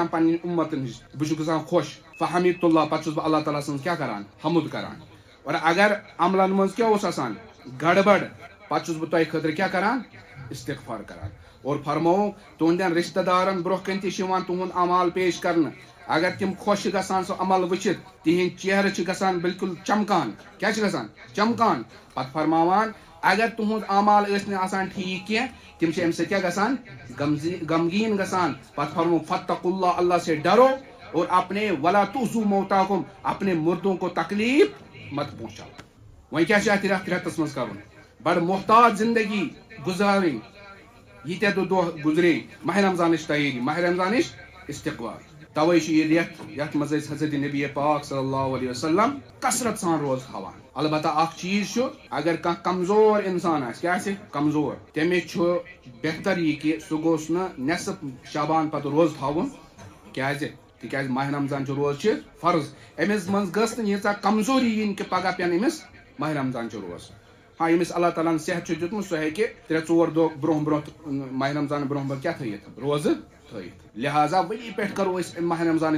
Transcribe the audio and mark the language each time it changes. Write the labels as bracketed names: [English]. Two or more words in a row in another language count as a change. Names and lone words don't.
[Kashmiri] پننہِ اُمتن نِش بہٕ چھُس گژھان خۄش [Arabic] فحمید اللہ [Kashmiri] پتہٕ چھُس بہٕ اللہ تعالیٰ سٕنٛز کیٛاہ کران حمد کران اور اگر عملن منٛز کیٛاہ اوس آسان گڑبڑ پتہٕ چھُس بہٕ تۄہہِ خٲطرٕ کیٛاہ کران استغفار کران اور فرمووُکھ تُہنٛدٮ۪ن رشتہٕ دارن برونٛہہ کَنۍ تہِ چھِ یِوان تُہُنٛد اعمال پیش کرنہٕ اگر تِم خۄش چھِ گژھان سُہ عمل وٕچھِتھ تِہنٛدۍ چہرٕ چھِ گژھان بالکل چمکان کیٛاہ چھِ گژھان چمکان پتہٕ فرماوان اگر تُہُنٛد اعمال ٲسۍ نہٕ آسان ٹھیٖک کینٛہہ تِم چھِ اَمہِ سۭتۍ کیٛاہ گژھان غمگیٖن گژھان پتہٕ فرمووُکھ [Arabic] فاتقوا اللہ [Urdu] اللہ سے ڈرو اور اپنے [Arabic] ولا تؤذوا موتاکم [Urdu] اپنے مردوں کو تکلیف مت [Kashmiri] پہنچاؤ وۄنۍ کیٛاہ چھِ اتھ رٮ۪تس منٛز کرُن بڑٕ محتاط زندگی گُزارٕنۍ ییٖتیاہ دۄہ گُزرے ماہِ رمضانٕچ تیٲری ماہِ رمضانٕچ استقبال توے چھُ یہِ رٮ۪تھ یتھ منٛز أسۍ حضرت نبی پاک [Arabic] صلی اللہ علیہ وسلم [Kashmiri] کثرت سان روزٕ تھاوان البتہ اکھ چیٖز چھُ اگر کانٛہہ کمزور انسان آسہِ کیٛاہ آسہِ کمزور تٔمِس چھُ بہتر یہِ کہِ سُہ گوٚژھ نہٕ نٮ۪صف شابان پتہٕ روزٕ تھاوُن کیٛازِ تِکیٛازِ ماہِ رمضان چہِ روزٕ چھِ فرض أمِس منٛز گٔژھ نہٕ ییٖژاہ کمزوری یِنۍ کہِ پگاہ پٮ۪ن أمِس ماہِ رمضان چہِ روزٕ ہاں ییٚمِس اللہ تعالیٰ ہن صحت چھُ دیُتمُت سُہ ہیٚکہِ 3-4 دۄہ برونٛہہ ماہِ رمضان برونٛہہ کیٛاہ تھٲیِتھ روزٕ تھٲیِتھ لہٰذا ؤری پٮ۪ٹھ کرو أسۍ ماہِ رمضانٕچ